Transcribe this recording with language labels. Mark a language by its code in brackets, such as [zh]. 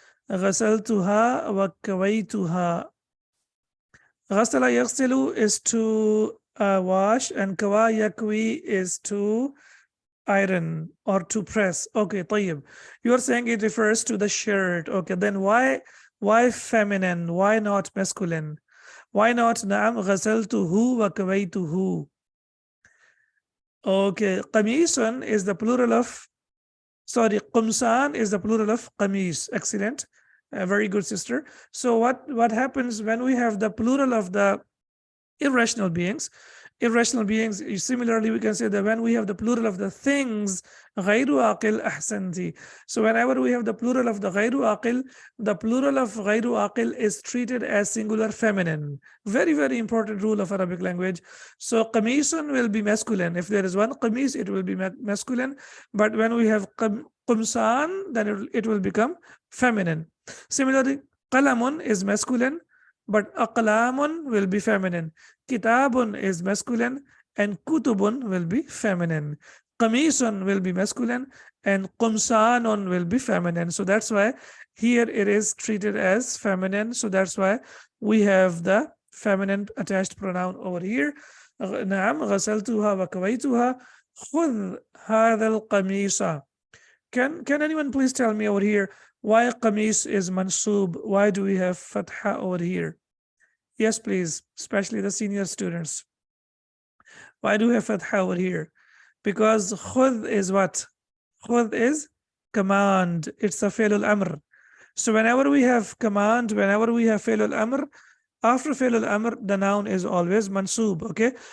[ar] غسلتها وكويتها. غسل يغسل [en] is to wash, and [ar] كوى يكوي [en] is to iron or to press. Okay, طيب. You are saying it refers to the shirt. Okay, then why feminine? Why not masculine? Why not [ar] نعم غسلته وكويته? [en] Okay, قميص is the plural of, sorry, قمصان is the plural of قميص. Excellent. Very good, sister. So what happens when we have the plural of the irrational beings? Irrational beings, similarly, we can say that when we have the plural of the things, [ar] غير عاقل أحسنتي. [en] So whenever we have the plural of the غير عاقل, the plural of غير عاقل is treated as singular feminine. Very, very important rule of Arabic language. So قميص will be masculine. If there is one قميص, it will be masculine. But when we have قمصان, then it will become feminine. Similarly, قلم is masculine, but aqlamun will be feminine. Kitabun is masculine, and kutubun will be feminine. Qamisun will be masculine, and qumsanun will be feminine. So that's why here it is treated as feminine. So that's why we have the feminine attached pronoun over here. [ar] نعم غسلتها وكويتها خذ هذا القميص. [en] Can anyone please tell me over here why qamis is mansub? Why do we have fatha over here? Yes, please, especially the senior students. Why do we have fatha over here? Because khud is what? Khud is command. It's a fi'l al-amr. So whenever we have command, whenever we have fi'l al-amr, after fi'l al-amr, the noun is always mansub. Okay.